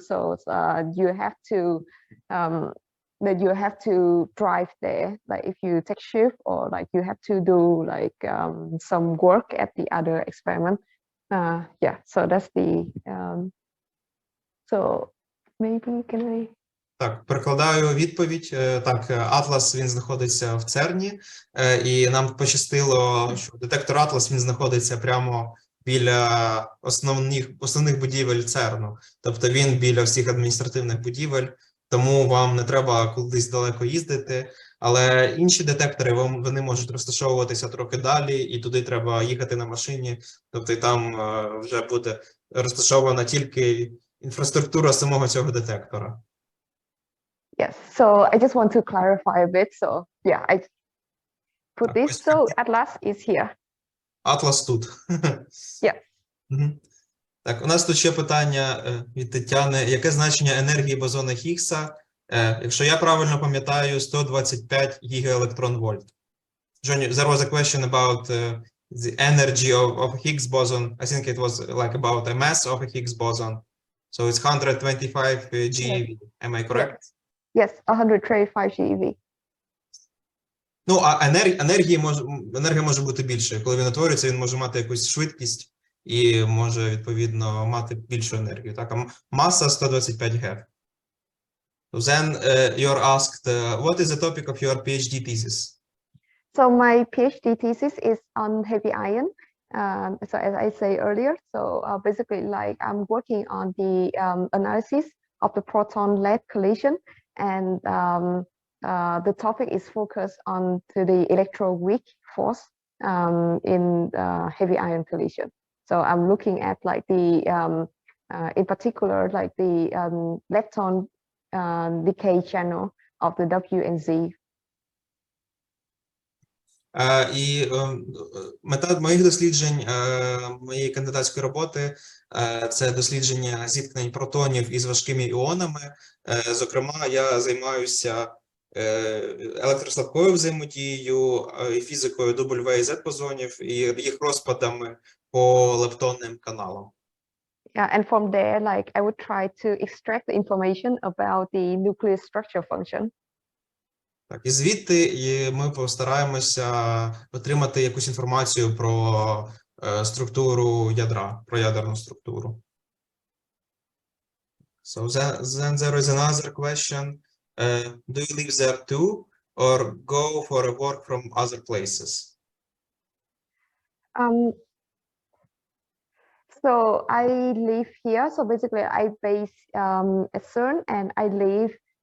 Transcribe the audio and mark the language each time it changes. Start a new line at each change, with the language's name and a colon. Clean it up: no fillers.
English: So you have to that you have to drive there, like if you take shift or like you have to do like some work at the other experiment. Yeah, so that's the so maybe can I.
Ukrainian: Так, перекладаю відповідь. Так, Атлас, він знаходиться в ЦЕРНі, і нам пощастило, що детектор Атлас, він знаходиться прямо біля основних будівель ЦЕРНу. Тобто він біля всіх адміністративних будівель, тому вам не треба кудись далеко їздити. Але інші детектори, вони можуть розташовуватися трохи далі, і туди треба їхати на машині. Тобто там вже буде розташована тільки інфраструктура самого цього детектора.
English: Yes, so I just want to clarify a bit. So yeah, I put this. So Atlas is here.
Ukrainian: Атлас тут.
English: Yeah.
Ukrainian: Так, у нас тут ще питання від Тетяни. Яке значення енергії бозона Хіггса? Якщо я правильно пам'ятаю, 125 гігаелектронвольт.
English: Joni, there was a question about the energy of Higgs boson. I think it was like about a mass of a Higgs boson. So it's 125 GeV. Am I correct? Yes, 135 GeV.
Ukrainian: Ну, а енергія може бути більше. Коли він утворюється, він може мати якусь швидкість і може, відповідно, мати більшу енергію. Так, а маса 125 ГeV.
English: Then you're asked, what is the topic of your PhD thesis? So my PhD thesis is on heavy ion. So as I say earlier, so basically like I'm working on the analysis of the proton-lead collision, and the topic is focused on to the electroweak force in heavy ion collision. So I'm looking at like the in particular like the lepton decay channel of the W and Z.
Ukrainian: І мета моїх досліджень, моєї кандидатської роботи – це дослідження зіткнень протонів із важкими іонами. Зокрема, я займаюся електрослабкою взаємодією і фізикою W і Z бозонів і їх розпадами по лептонним каналам.
English: Yeah, and from there, like I would try to extract the information about the nuclear structure function.
Ukrainian: Так, і звідти ми постараємося отримати якусь інформацію про структуру ядра, про ядерну структуру.
English: So then there is another question. Do you live there too, or go for a work from other places? So I live here. So basically, I base at CERN, and I live.